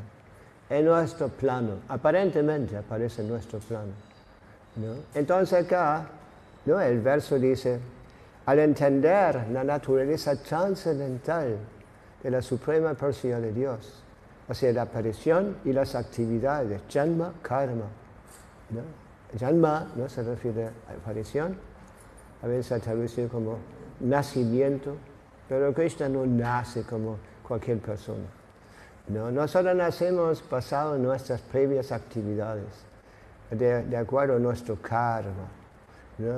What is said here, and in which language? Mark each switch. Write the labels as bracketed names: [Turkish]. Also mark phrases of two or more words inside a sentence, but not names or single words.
[Spanish] En nuestro plano, aparentemente aparece en nuestro plano, ¿no? Entonces acá, ¿no? El verso dice, al entender la naturaleza trascendental de la suprema personalidad de Dios, o sea, la aparición y las actividades, [Sanskrit] जन्म कर्म, ¿no? [Spanish] Janma, ¿no? Se refiere a aparición, a veces se traduce como nacimiento, pero Krishna no nace como cualquier persona, ¿no? Nosotros nacemos basado en nuestras previas actividades, de acuerdo a nuestro karma, ¿no?